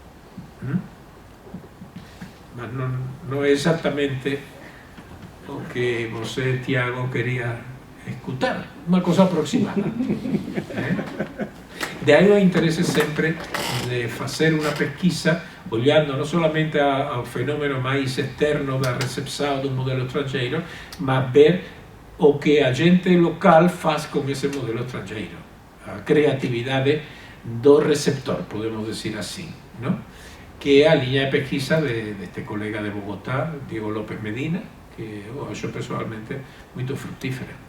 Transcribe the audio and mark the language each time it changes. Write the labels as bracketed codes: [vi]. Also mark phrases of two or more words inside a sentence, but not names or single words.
[gl] Mas non é exactamente o que você, Tiago, quería escutar, unha cosa aproximada. De aí o interese sempre de facer unha pesquisa olhando non solamente ao fenómeno máis externo da [pt] recepção do modelo estrangeiro, mas ver o que a gente local faz com esse modelo estrangeiro. A criatividade do receptor, podemos dizer assim, não? Que é a linha de pesquisa deste colega de Bogotá, Diego López Medina, que eu acho pessoalmente muito frutífera.